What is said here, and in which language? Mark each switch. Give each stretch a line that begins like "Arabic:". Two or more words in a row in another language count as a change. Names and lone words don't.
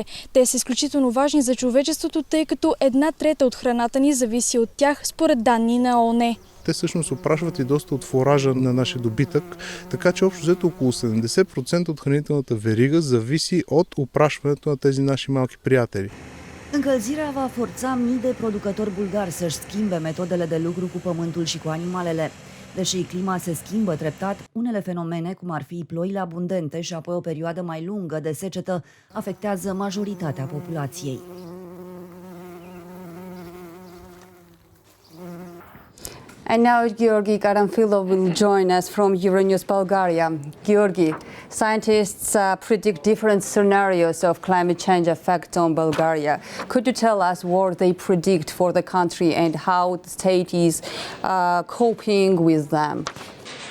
Bulgarian: Те са изключително важни за човечеството, тъй като 1/3 от храната ни зависи от тях, според данни на ООН. Те всъщност опрашват и доста от фуража на нашия добитък, така че общо взето около 70% от хранителната верига зависи от опрашването на тези наши малки приятели.
Romanian: Încălzirea va forța mii de producători bulgari să-și schimbe metodele de lucru cu pământul și cu animalele. Deși clima se schimbă treptat, unele fenomene, cum ar fi ploile abundente și apoi o perioadă mai lungă de secetă, afectează majoritatea populației.
English: And now Georgi Karamfilov will join us from EURONEWS Bulgaria. Georgi, scientists predict different scenarios of climate change effect on Bulgaria. Could you tell us what they predict for the country and how the state is coping with them?